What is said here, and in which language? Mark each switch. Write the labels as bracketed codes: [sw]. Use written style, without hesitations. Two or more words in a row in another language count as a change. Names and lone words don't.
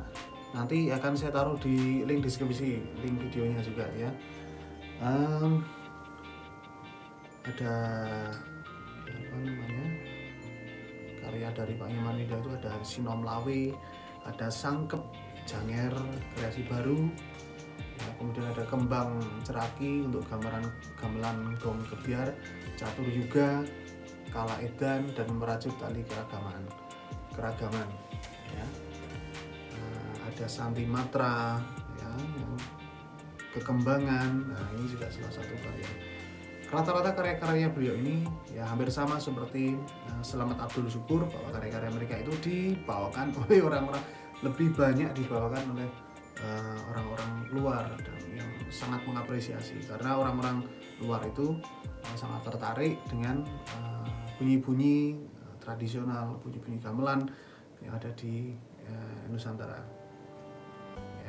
[id] Nanti akan saya taruh di link deskripsi, link videonya juga ya. Ada karya dari Pak Inyuman Winda itu ada Sinom Lawe, ada Sangkep, Janger, kreasi baru. Nah, kemudian ada Kembang Ceraki untuk gamelan gong kebiar, Catur Yuga, Kala Edan, dan Merajut Tali Keragaman ya. Ada Santi Matra ya, Kekembangan. Nah, ini juga salah satu karya. Rata-rata karya-karya beliau ini ya hampir sama seperti Selamat Abdul Syukur, bahwa karya-karya mereka itu dibawakan oleh orang-orang, lebih banyak dibawakan oleh orang-orang luar, dan yang sangat mengapresiasi karena orang-orang luar itu sangat tertarik dengan bunyi-bunyi tradisional, bunyi-bunyi gamelan yang ada di Nusantara ya.